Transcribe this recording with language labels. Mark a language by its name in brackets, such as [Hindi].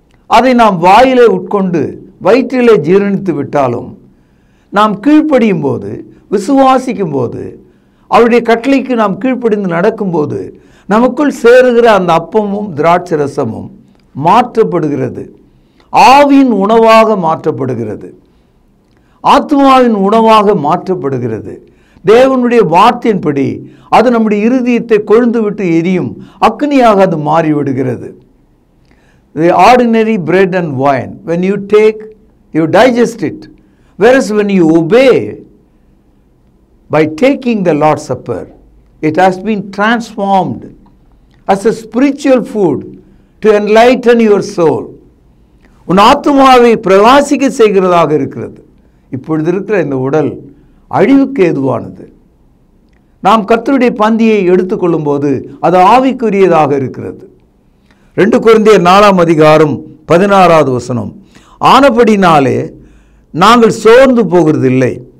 [Tamil] அதை நாம் வாயிலே உட்கொண்டு வயிற்றிலே ஜீரணித்து விட்டாலும், நாம் கீழ்ப்படியும் போது, விசுவாசிக்கும் போது, அவருடைய கட்டளைக்கு நாம் கீழ்ப்படிந்து நடக்கும்போது நமக்குள் சேருகிற அந்த அப்பமும் திராட்சை ரசமும் மாற்றப்படுகிறது. ஆவியின் உணவாக மாற்றப்படுகிறது, ஆத்மாவின் உணவாக மாற்றப்படுகிறது. தேவனுடைய வார்த்தையின்படி அது நம்முடைய இருதயத்தை கொழுந்து விட்டு எரியும் அக்னியாக அது மாறிவிடுகிறது. [English] The ordinary bread and wine, when you take, you digest it. Whereas when you obey, by taking the Lord's Supper, it has been transformed as a spiritual food to enlighten your soul. [Tamil] உன் ஆத்துமாவை பிரகாசிக்க செய்கிறதாக இருக்கிறது. இப்பொழுது இருக்கிற இந்த உடல் அழிவுக்கு ஏதுவானது. நாம் கர்த்தருடைய பந்தியை எடுத்துக்கொள்ளும் போது அது ஆவிக்குரியதாக இருக்கிறது. 2 கொரிந்தியர் 4ஆம் அதிகாரம் 16வது வசனம். ஆனபடினாலே நாங்கள் சோர்ந்து போகிறதில்லை.